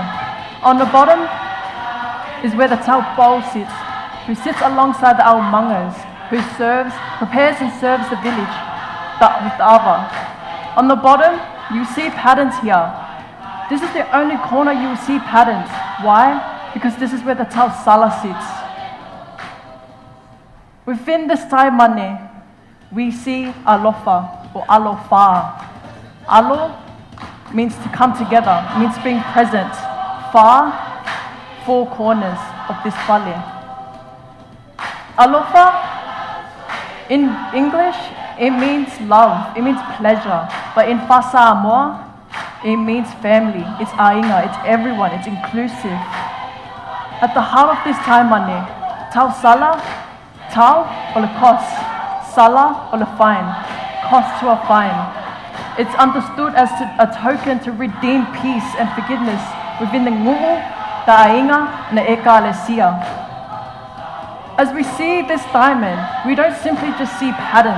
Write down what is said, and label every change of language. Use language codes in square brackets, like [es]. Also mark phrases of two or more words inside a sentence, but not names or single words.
[en] On the bottom is where the Taupou sits, who sits alongside the Aumangas, who prepares and serves the village with the Ava. On the bottom, you see patterns here. This is the only corner you will see patterns. Why? Because this is where the Tausala sits. Within this taimane, we see alofa or alofa. Alo means to come together, means being present. Fa, four corners of this fale. Alofa, in English, it means love, it means pleasure. But in [sm] Fa Samoa, [en] it means family, it's ainga, it's everyone, it's inclusive. At the heart of this taimane, [sm] tau sala, [en] tau or the cost, sala or the fine, cost to a fine. It's understood as a token to redeem peace and forgiveness within the ngu'u, the ainga, and the eka lesia. As we see this diamond, we don't simply just see patterns.